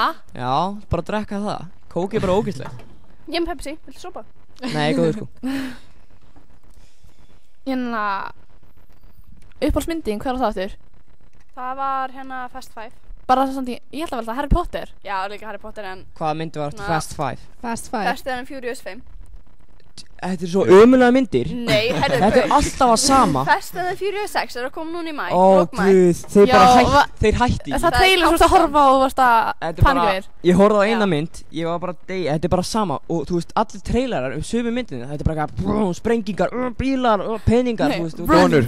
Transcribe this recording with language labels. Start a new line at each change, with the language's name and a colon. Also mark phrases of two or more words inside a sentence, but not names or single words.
Icelandic: Já, bara drekka það. Coke bara ógeðsleg. Ég með Pepsi, viltu sopa? Nei, góður sko. Uppáhaldsmyndin, hvað er það aftur? Það var Fast 5. Bara það samt ég held að vel það Harry Potter. Já, líka Harry Potter en Hvaða myndi var eftir Fast 5? Fast 5. Fast and Furious 5. Þetta er svo ömulega myndir. Nei, Þetta er alltaf að sama. Fast and Furious 6 að koma núna í mæ. Ó guð, þeir bara þeir hætti. Það trailer sem þú varst að horfa á og varst að panika við. Ég horfði á eina mynd, ég var bara þetta er bara sama og þú veist allir trailerar sömu myndinni, þetta er bara eitthvað sprengingar, bílar, peningar, þú veist.